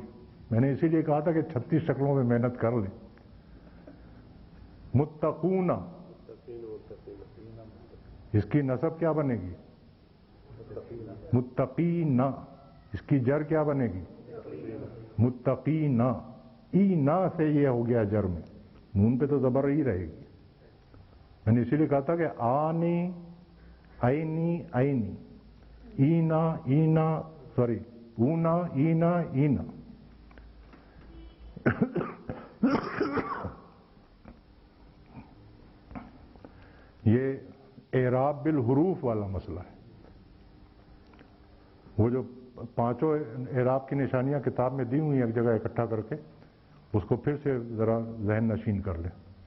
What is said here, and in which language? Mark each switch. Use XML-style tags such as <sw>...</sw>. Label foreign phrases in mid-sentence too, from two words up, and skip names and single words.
<ur>میں نے اسی لیے کہا تھا کہ 36 شکلوں میں محنت کر لیں. متقون، اس کی نسب کیا بنے گی؟ متقین، اس کی جر کیا بنے گی؟ متقین، ای نا سے یہ ہو گیا جر میں، نون پہ تو زبر ہی رہے گی. میں نے اسی لیے کہا تھا کہ</ur> <ar>آنی اینی اینی، اینا اینا، سوری اونا اینا اینا.</ar> <ur>یہ</ur> <ar>اعراب بالحروف</ar> <ur>والا مسئلہ ہے. وہ جو پانچوں اعراب کی نشانیاں کتاب میں دی ہوئی ہیں ایک جگہ اکٹھا کر کے، اس کو پھر سے ذرا ذہن نشین کر لیں.</ur>